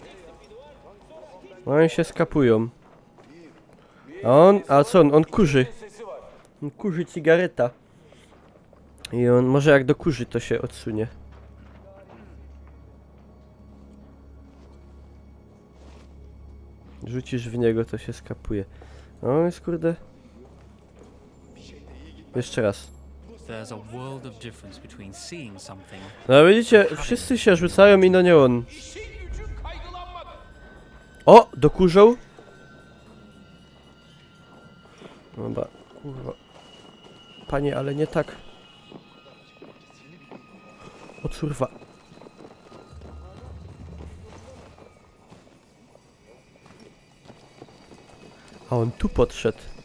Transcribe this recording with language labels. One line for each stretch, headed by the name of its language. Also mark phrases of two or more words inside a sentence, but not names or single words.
Polish: No oni się skapują. A co on? On kurzy.
Turkish: Sesi var.
Polish: On kurzy cigareta. I on może jak dokurzy, to się odsunie. Rzucisz w niego, to się skapuje. No jest kurde. Jeszcze raz.
English: There's a world of difference between seeing something.
Polish: No widzicie, wszyscy się rzucają i no nie on.
Turkish: İşin gücün kaygılanmak.
Polish: O! Dokurzą? Dobra, kurwa. Panie, ale nie tak. O curwa. A on tu podszedł.